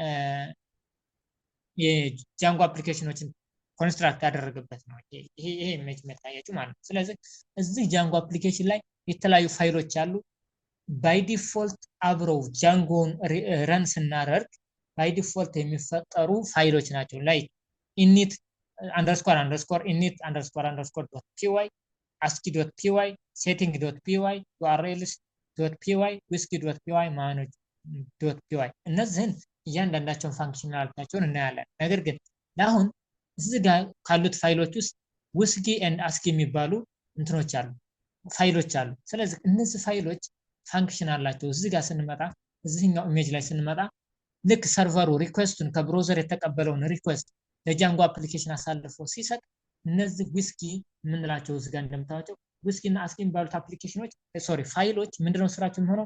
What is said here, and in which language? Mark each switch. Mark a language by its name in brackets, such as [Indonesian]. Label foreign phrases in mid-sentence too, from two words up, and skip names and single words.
[Amharic] የጃንጎ አፕሊኬሽኖችን ኮንስትራክት ያደረገበት ነው። ይሄ ኢሜጅ መታያችሁ ማለት ነው። ስለዚህ እዚህ ጃንጎ አፕሊኬሽን ላይ የተለያዩ ፋይሎች አሉ። [English] by default [Amharic] አብረው ጃንጎን ረን ስናደርግ [English] by default [Amharic] የሚፈጠሩ ፋይሎች ናቸው። ላይክ init __init__.py ascii.py setting.py urls.py whisky.py manage.py እነዚህን እያንዳንዳቸውን ፋንክሽናሊቲያቸውን እናያለን። ነገር ግን ለአሁን እዚህ ጋር ካሉት ፋይሎች ውስጥ ውስኪ ኤንድ አስኪ የሚባሉ እንትኖች አሉ፣ ፋይሎች አሉ። ስለዚህ እነዚህ ፋይሎች ፋንክሽን አላቸው። እዚህ ጋር ስንመጣ እዚህኛው ኢሜጅ ላይ ስንመጣ ልክ ሰርቨሩ ሪኩዌስቱን ከብራውዘር የተቀበለውን ሪኩዌስት ለጃንጎ አፕሊኬሽን አሳልፎ ሲሰጥ እነዚህ ውስኪ የምንላቸው እዚህ ጋር እንደምታዩቸው ውስኪ እና አስኪ የሚባሉት አፕሊኬሽኖች ፋይሎች ምንድነው ስራቸው የሚሆነው?